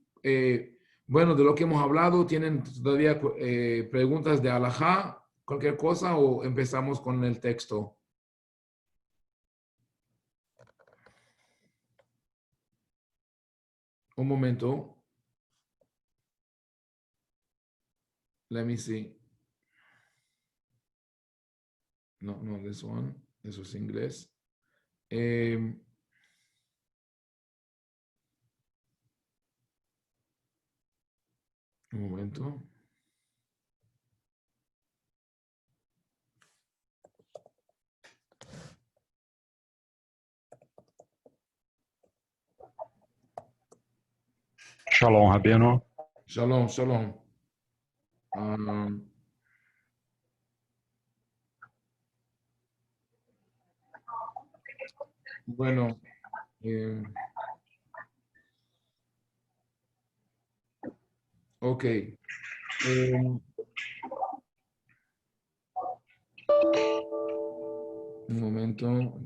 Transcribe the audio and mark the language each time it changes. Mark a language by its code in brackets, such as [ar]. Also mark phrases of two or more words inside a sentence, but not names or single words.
[es] Bueno, de lo que hemos hablado, ¿tienen todavía preguntas de alajá, cualquier cosa, o empezamos con el texto? Un momento. [en] Let me see. No, no, this one. [es] Eso es inglés. Eh, un momento. Shalom, Rabino. [he] שלום שלום. [es] Um, bueno, eh, ok. Un momento. Ok.